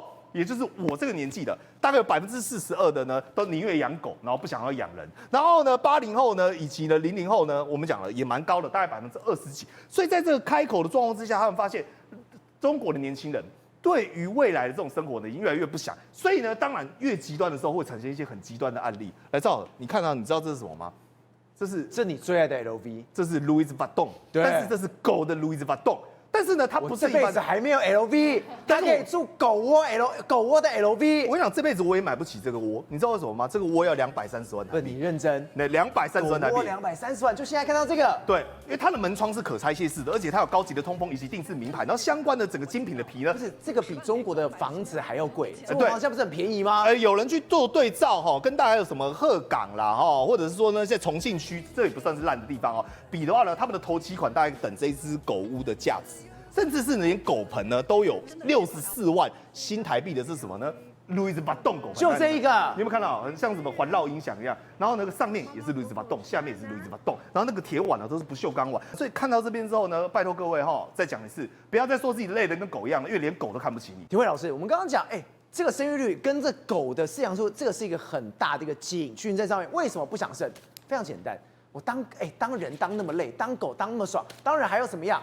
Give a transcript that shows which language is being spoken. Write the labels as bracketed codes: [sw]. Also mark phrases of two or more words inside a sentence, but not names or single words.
[zh] 也就是我這個年紀的，大概有42%的呢，都寧願養狗，然後不想要養人。然後呢，80後呢，以及呢00後呢，我們講了也蠻高的，大概20%幾。所以在這個開口的狀況之下，他們發現中國的年輕人對於未來的這種生活呢，已經越來越不想。所以呢，當然越極端的時候，會產生一些很極端的案例。來，趙，你看到，你知道這是什麼嗎？這你最爱的 LV，這是 Louis Vuitton， 但是這是狗的 Louis Vuitton。但是呢，它不是一般我這輩子還沒有 LV， 它可以住狗窩的 LV。我跟你講，這輩子我也買不起這個窩，你知道為什麼嗎？這個窩要230萬台幣。不是你認真？那230萬台幣。狗窩230萬，就現在看到這個。對，因為它的門窗是可拆卸式的，而且它有高級的通風以及定制名牌，然後相關的整個精品的皮呢，不是这個比中國的房子還要貴。中國房價不是很便宜嗎？有人去做對照哈，跟大家有什麼鶴崗啦哈，或者是說呢，在重慶區，這也不算是爛的地方哦。比的話呢，他們的頭期款大概等這一隻狗屋的價值。甚至是連狗盆呢都有64萬新台幣的，是什麼呢？Louis Vuitton 狗盆，就這一個，你有沒有看到？很像什麼環繞音響一樣。然後那個上面也是 Louis Vuitton， 下面也是 Louis Vuitton，然後那個鐵碗呢都是不鏽鋼碗。所以看到這邊之後呢，拜託各位哈，再講一次，不要再說自己累得跟狗一樣了，因為連狗都看不起你。廷輝老師，我們剛剛講，這個生育率跟這狗的飼養數，這個是一個很大的一個警訊在上面。為什麼不想生？非常簡單，我當人當那麼累，當狗當那麼爽，當然還有什麼樣？